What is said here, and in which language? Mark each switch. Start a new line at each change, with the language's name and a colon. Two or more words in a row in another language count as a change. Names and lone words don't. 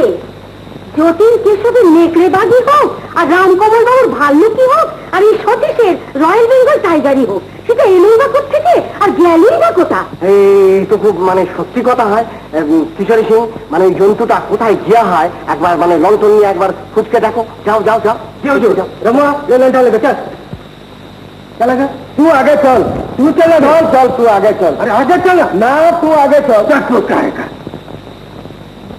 Bangla: যতীন কেশবের নেকড়ে বাঘই হোক আর রামকমল বাবুর ভাল্লুকই হোক আর এই সতীশের রয়্যাল বেঙ্গল টাইগারই হোক, সেটা এলোই বা কোথেকে আর গেলই বা কোথা? এই তো খুব মানে সত্যি কথা হয় কিশোরী সিং, মানে ওই জন্তুটা কোথায় গিয়া হয় একবার মানে লন্ঠন নিয়ে একবার খুঁজকে দেখো। যাও যাও যাও যাও যাও রমা, চলে চল
Hindi: चल तू आगे चल, तू चले धर, चल तू आगे चल। अरे आगे चल ना, तू आगे चल। तू कहेगा